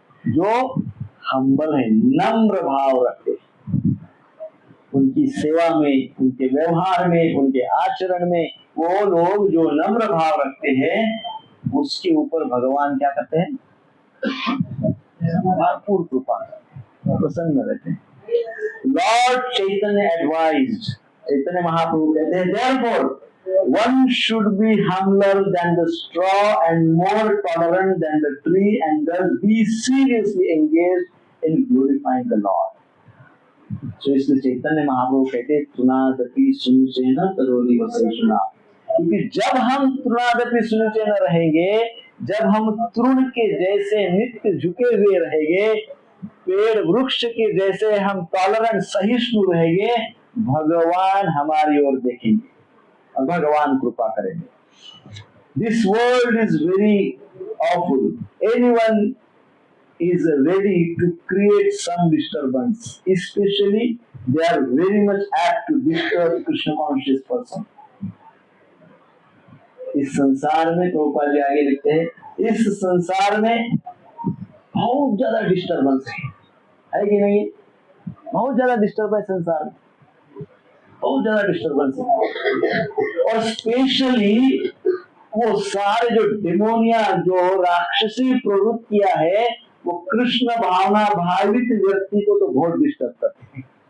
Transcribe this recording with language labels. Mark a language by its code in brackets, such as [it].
[hi] जो हम्बल है, नम्र भाव रखते हैं। उनकी सेवा में, उनके व्यवहार में, उनके आचरण में वो लोग जो नम्र भाव रखते हैं, उसके ऊपर भगवान क्या करते हैं? भरपूर कृपा, प्रसन्न रहते हैं। [en] Lord Chaitanya advised, Chaitanya Mahaprabhu [hi] कहते हैं, [en] therefore one should be humbler than the straw and more tolerant than the tree, and thus be seriously engaged in glorifying the Lord. [hi] So इसलिए चैतन्य महाप्रभु कहते हैं, [sa] तुनादपि सुनिचेन तरोरि वसेषुना, [hi] क्योंकि जब हम तुनादपि सुनिचेन रहेंगे, जब हम तृण के जैसे नित्य झुके हुए रहेंगे, पेड़ वृक्ष के जैसे हम टॉलरेंट सहिष्णु रहेंगे, भगवान हमारी ओर देखेंगे और भगवान कृपा करेंगे। [en] This world is very awful. Anyone is ready to create some disturbance, especially they are very much apt to disturb Krishna conscious person. [hi] इस संसार में, प्रभुपाद जी आगे लिखते हैं, इस संसार में बहुत ज्यादा डिस्टर्बेंस है कि नहीं? बहुत ज्यादा डिस्टर्बेंस संसार में, बहुत ज्यादा डिस्टर्बेंस है। और स्पेशली वो सारे जो डेमोनिया, जो राक्षसी प्रवृत्तियां है, वो कृष्ण भावना भावित व्यक्ति को तो बहुत डिस्टर्ब करते हैं।